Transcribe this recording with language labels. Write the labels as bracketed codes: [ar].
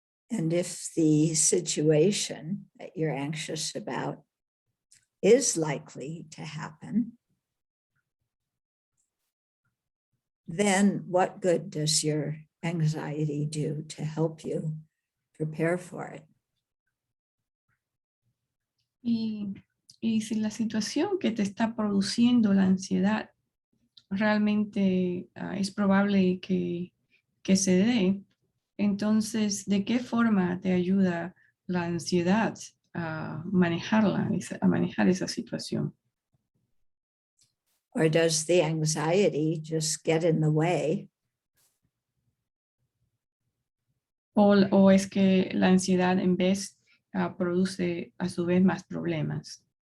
[en] And if the situation that you're anxious about is likely to happen, then what good does your anxiety do to help you prepare for it? [es] Y si la situación que te está produciendo la ansiedad realmente es probable que se dé, entonces, ¿de qué forma te ayuda la ansiedad a manejarla, a manejar esa situación? [en] Or does the anxiety just get in the way [es] O es que la ansiedad en vez produce a su vez más problemas?